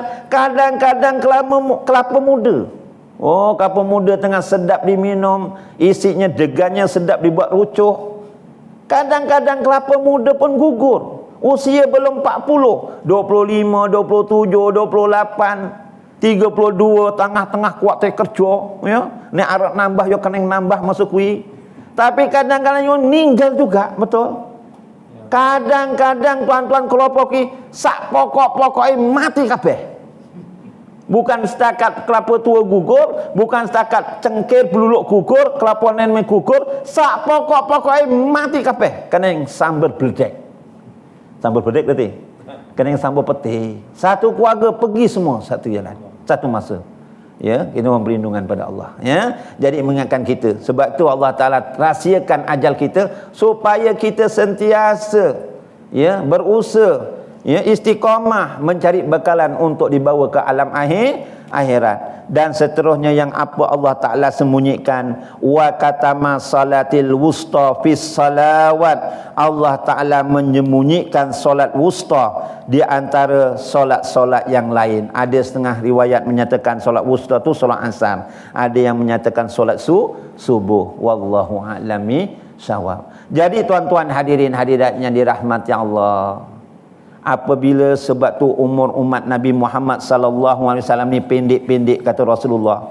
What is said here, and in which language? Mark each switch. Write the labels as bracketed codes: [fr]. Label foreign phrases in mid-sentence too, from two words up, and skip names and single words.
[ms] Kadang-kadang kelapa muda. Kelapa muda tengah sedap diminum, isinya degannya sedap dibuat rucuh. Kadang-kadang kelapa muda pun gugur. Usia belum 40, 25, 27, 28, 32, tengah-tengah kuat kerja, ya. [jv] Ni arep nambah yo kena nambah masuk kuih. [ms] Tapi kadang-kadang [jv] yo ninggal [ms] juga, betul? Kadang-kadang tuan-tuan [jv] kelapa ki sak pokok-pokoke mati kabeh. [ms] Bukan setakat kelapa tua gugur, bukan setakat [jv] cengkir beluluk [ms] gugur, kelapa nenek gugur, [jv] sak pokok-pokoke mati kabeh. [ms] Kena sambar beledek. Sambar beledek berarti kena sambar peti. Satu keluarga pergi semua satu jalan, satu masa. Ya, kita mohon perlindungan pada Allah, ya. Jadi mengingatkan kita. Sebab tu Allah Taala rahsiakan ajal kita supaya kita sentiasa berusaha, istiqamah mencari bekalan untuk dibawa ke alam akhirat. Dan seterusnya yang apa Allah Ta'ala sembunyikan, [ar] wa katama salatil wusta fis salawat. [ms] Allah Ta'ala menyembunyikan solat wusta di antara solat-solat yang lain. Ada setengah riwayat menyatakan solat wusta tu solat asar, ada yang menyatakan solat subuh. [ar] Wallahu a'lami syawab. [ms] Jadi tuan-tuan hadirin hadirat yang dirahmati Allah, apabila sebab tu umur umat Nabi Muhammad [ar] sallallahu alaihi wasallam [ms] ni pendek-pendek kata Rasulullah.